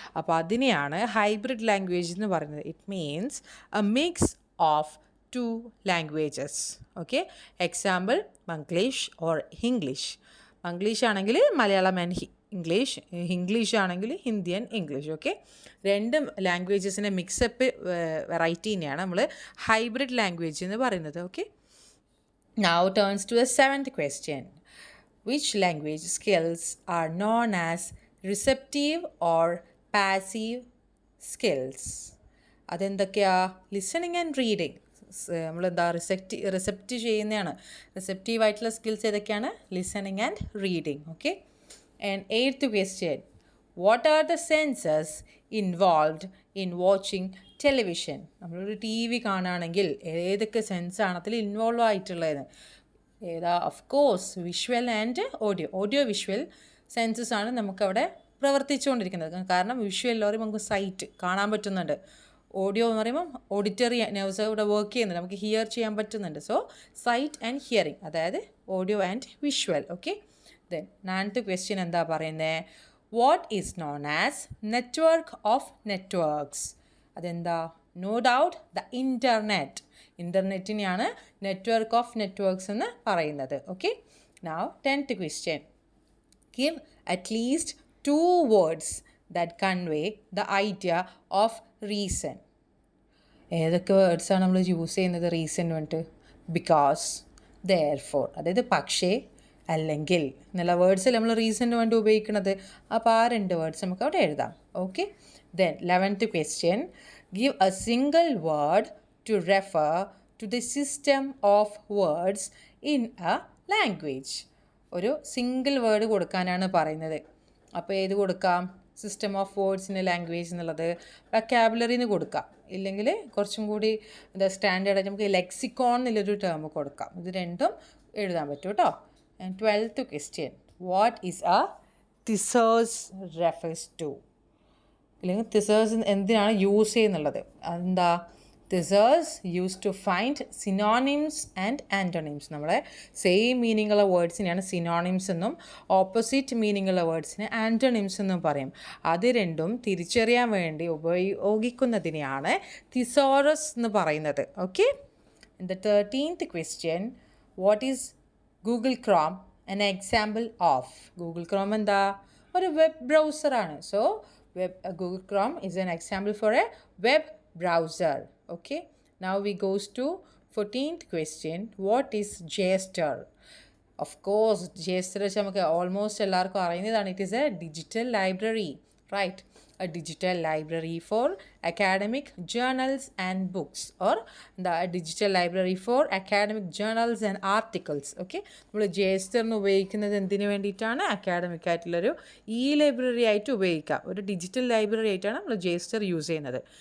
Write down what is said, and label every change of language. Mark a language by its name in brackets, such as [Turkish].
[Malayalam] അപ്പോൾ അതിനെയാണ് hybrid language എന്ന് പറയുന്നത്. [English] It means a mix of 2 languages. Okay, example Manglish or Hinglish. [Malayalam] Manglish ആണെങ്കിൽ മലയാളം ആൻഡ് ഇംഗ്ലീഷ്, ഇംഗ്ലീഷ് ആണെങ്കിൽ ഹിന്ദി ആൻഡ് ഇംഗ്ലീഷ്. ഓക്കെ, രണ്ട് ലാംഗ്വേജസിൻ്റെ മിക്സപ്പ് വെറൈറ്റീനെയാണ് നമ്മൾ ഹൈബ്രിഡ് ലാംഗ്വേജ് എന്ന് പറയുന്നത്. [English] Okay, now turns to the 7th question. Which language skills are known as receptive or passive skills? [Malayalam] അതെന്തൊക്കെയാ? Listening and reading. നമ്മളെന്താ റിസെപ്റ്റ് ചെയ്യുന്നതാണ്. Receptive ആയിട്ടുള്ള skills ഏതൊക്കെയാണ്? Listening and reading. [English] Okay, and 8th question. What are the senses involved in watching television? [Malayalam] നമ്മളൊരു T V കാണുകയാണെങ്കിൽ ഏതൊക്കെ സെൻസാണ് അതിൽ involve ആയിട്ടുള്ളത്? ഏതാ? Of course visual and audio visual census ആണ് നമുക്കവിടെ പ്രവർത്തിച്ചുകൊണ്ടിരിക്കുന്നത്. കാരണം വിഷ്വൽ എന്ന് പറയുമ്പോൾ നമുക്ക് സൈറ്റ് കാണാൻ പറ്റുന്നുണ്ട്, ഓഡിയോ എന്ന് പറയുമ്പോൾ ഓഡിറ്ററി നെർവ്സ് ഇവിടെ വർക്ക് ചെയ്യുന്നുണ്ട്, നമുക്ക് ഹിയർ ചെയ്യാൻ പറ്റുന്നുണ്ട്. [English] So sight and hearing, അതായത് audio and visual. Okay, then 9th question [Malayalam] എന്താ പറയുന്നത്? [English] What is known as network of networks? അതെന്താ? No doubt the internet. [Malayalam] ഇൻ്റർനെറ്റിനെയാണ് network of networks എന്ന് പറയുന്നത്. [English] Okay, now 10th question. Give at least 2 words that convey the idea of reason. [Malayalam] ഏതൊക്കെ വേർഡ്സാണ് നമ്മൾ use ചെയ്യുന്നത് reason വേണ്ടിട്ട്? Because, therefore, അതായത് പക്ഷേ, അല്ലെങ്കിൽ എന്നുള്ള വേർഡ്സിൽ നമ്മൾ റീസണിന് വേണ്ടി ഉപയോഗിക്കുന്നത്. അപ്പോൾ ആ 2 വേർഡ്സ് നമുക്ക് അവിടെ എഴുതാം. [English] Okay, then 11th question. Give a single word to refer to the system of words in a language. [Malayalam] ഒരു സിംഗിൾ വേർഡ് കൊടുക്കാനാണ് പറയുന്നത്. അപ്പോൾ ഏത് കൊടുക്കാം? System of words in A language എന്നുള്ളത് വൊക്കാബുലറിന്ന് കൊടുക്കാം, ഇല്ലെങ്കിൽ കുറച്ചും കൂടി എന്താ സ്റ്റാൻഡേർഡായിട്ട് നമുക്ക് ലെക്സിക്കോൺ എന്നുള്ളൊരു ടേം കൊടുക്കാം. ഇത് രണ്ടും എഴുതാൻ പറ്റും കേട്ടോ. [English] And 12th question. What is a thesaurus refers to? [Malayalam] അല്ലെങ്കിൽ തിസേഴ്സ് എന്തിനാണ് യൂസ് ചെയ്യുന്നുള്ളത്? [English] എന്താ? Thesaurus use to find synonyms and antonyms. [Malayalam] നമ്മളെ സെയിം മീനിങ് ഉള്ള വേർഡ്സിനെയാണ് സിനോണിംസ് എന്നും ഓപ്പോസിറ്റ് മീനിങ് ഉള്ള വേർഡ്സിനെ ആൻറ്റോണിംസ് എന്നും പറയും. അത് രണ്ടും തിരിച്ചറിയാൻ വേണ്ടി ഉപയോഗിക്കുന്നതിനെയാണ് തിസോറസ് എന്ന് പറയുന്നത്. [English] Okay, the 13th question. What is Google Chrome an example of? [Malayalam] Google Chrome എന്താ? ഒരു web ബ്രൗസറാണ്. [English] So Google Chrome is an example for a web browser. Okay, now we goes to 14th question. What is JSTOR? [Malayalam] Of course, JSTOR നമുക്ക് almost എല്ലാവർക്കും അറിയുന്നതാണ്. [English] It is a digital library, right? A digital library for academic journals and books, or the digital library for academic journals and articles. [Malayalam] Okay, നമ്മൾ JSTOR ഉപയോഗിക്കുന്നത് എന്തിനു വേണ്ടിയിട്ടാണ്? Academic ആയിട്ടുള്ളൊരു library ആയിട്ട് ഉപയോഗിക്കാം. ഒരു ഡിജിറ്റൽ ലൈബ്രറി ആയിട്ടാണ് നമ്മൾ JSTOR യൂസ് ചെയ്യുന്നത്.